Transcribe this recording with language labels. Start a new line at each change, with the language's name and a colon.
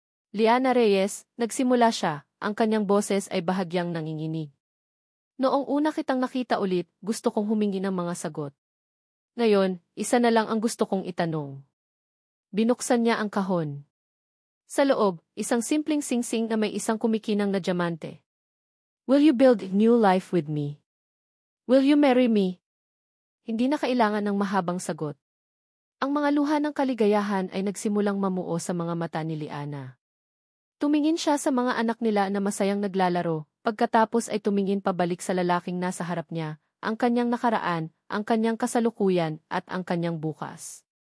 Filipino: Liana Reyes, nagsimula siya, ang kanyang boses ay bahagyang nanginginig. Noong una kitang nakita ulit, gusto kong humingi ng mga sagot. Ngayon, isa na lang ang gusto kong itanong. Binuksan niya ang kahon. Sa loob, isang simpleng singsing na may isang kumikinang na diamante.
English: Will you build a new life with me?
Filipino: Will you marry me? Hindi na kailangan ng mahabang sagot. Ang mga luha ng kaligayahan ay nagsimulang mamuo sa mga mata ni Liana. Tumingin siya sa mga anak nila na masayang naglalaro, pagkatapos ay tumingin pabalik sa lalaking nasa harap niya, ang kanyang nakaraan, ang kanyang kasalukuyan, at ang kanyang bukas.